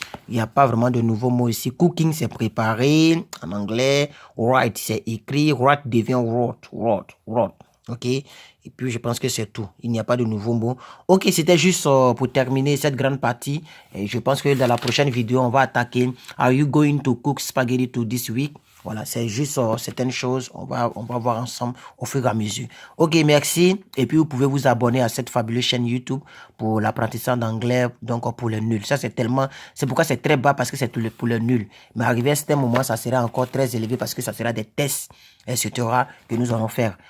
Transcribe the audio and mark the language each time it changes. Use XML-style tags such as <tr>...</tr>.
<fr>Il n'y a pas vraiment de nouveaux mots ici. Cooking, c'est préparer. En anglais. Write, c'est écrit. Write devient wrote. Ok. Et puis, je pense que c'est tout. Il n'y a pas de nouveaux mots. Ok, c'était juste pour terminer cette grande partie. Et je pense que dans la prochaine vidéo, on va attaquer.</fr> <en>Are you going to cook spaghetti to this week?</en> <fr>Voilà, c'est juste certaines choses. On va voir ensemble au fur et à mesure. Ok, merci. Et puis, vous pouvez vous abonner à cette fabuleuse chaîne YouTube pour l'apprentissage d'anglais, donc pour les nuls. Ça, c'est pourquoi c'est très bas, parce que c'est pour les nuls. Mais arrivé à ce moment, ça sera encore très élevé parce que ça sera des tests, etc. que nous allons faire.</fr>